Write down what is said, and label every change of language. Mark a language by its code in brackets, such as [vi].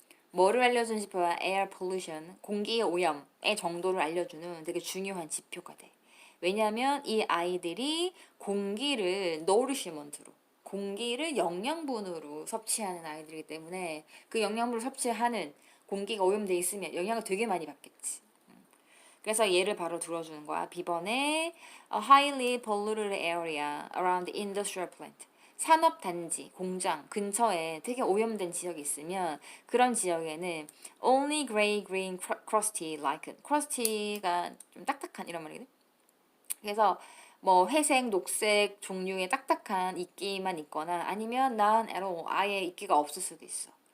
[ko] 뭐를 알려주는 지표야? [en] air pollution, [ko] 공기의 오염의 정도를 알려주는 되게 중요한 지표가 돼. 왜냐하면 이 아이들이 공기를 nourishment로, 공기를 영양분으로 섭취하는 아이들이기 때문에 그 영양분을 섭취하는 공기가 오염돼 있으면 영향을 되게 많이 받겠지. 그래서 얘를 바로 들어주는 거야. B번에 [en] a highly polluted area around the industrial plant. [ko] 산업단지, 공장 근처에 되게 오염된 지역이 있으면 그런 지역에는 [en] only gray, green, crusty, lichen. [ko] crusty가 좀 딱딱한 이런 말이거든. 그래서 뭐 회색, 녹색 종류의 딱딱한 이끼만 있거나 아니면 [en] none at all, [ko] 아예 이끼가 없을 수도 있어.